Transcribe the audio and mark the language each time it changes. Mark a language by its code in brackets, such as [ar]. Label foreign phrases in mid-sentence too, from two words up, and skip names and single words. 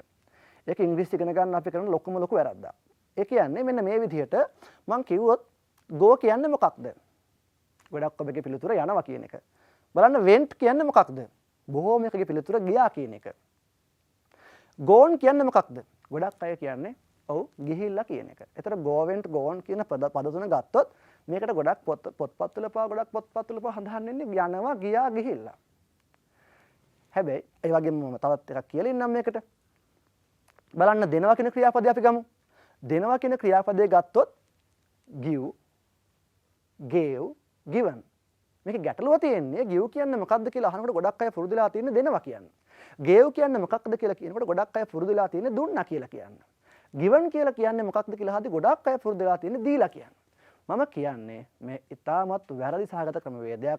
[si] ඒක ඉංග්‍රීසි ඉගෙන ගන්න අපි කරන ලොකුම වැරද්දක්. ඒ කියන්නේ මෙන්න මේ විදිහට මම කිව්වොත් go කියන්නේ මොකක්ද? ගොඩක් ඔබගේ පිළිතුර යනවා කියන එක. බලන්න went කියන්නේ මොකක්ද? බොහෝම එකගේ පිළිතුර ගියා කියන එක. gone කියන්නේ මොකක්ද? ගොඩක් අය කියන්නේ ඔව් ගිහිල්ලා කියන එක. ඒතර [en] go went gone [si] කියන පද තුන ගත්තොත් මේකට ගොඩක් පොත්පත්වල පවා හඳහන් වෙන්නේ යනවා ගියා ගිහිල්ලා. හැබැයි ඒ වගේම මම තවත් එකක් කියලා ඉන්නම් මේකට. බලන්න දෙනවා කියන ක්‍රියාපදේ අපි ගමු. දෙනවා කියන ක්‍රියාපදේ ගත්තොත් [en] give, gave, given. [si] මේක ගැටලුව තියෙන්නේ give කියන්නේ මොකක්ද කියලා අහනකොට ගොඩක් අය පුරුදුලා තියෙන්නේ දෙනවා කියන්නේ. gave කියන්නේ මොකක්ද කියලා කියනකොට ගොඩක් අය පුරුදුලා තියෙන්නේ දුන්නා කියලා කියන්නේ. given කියලා කියන්නේ මොකක්ද කියලා අහද්දි ගොඩක් අය පුරුදුලා තියෙන්නේ දීලා කියන්නේ. මම කියන්නේ මේ ඉතාමත් වැරදි සහගත ක්‍රමවේදයක්.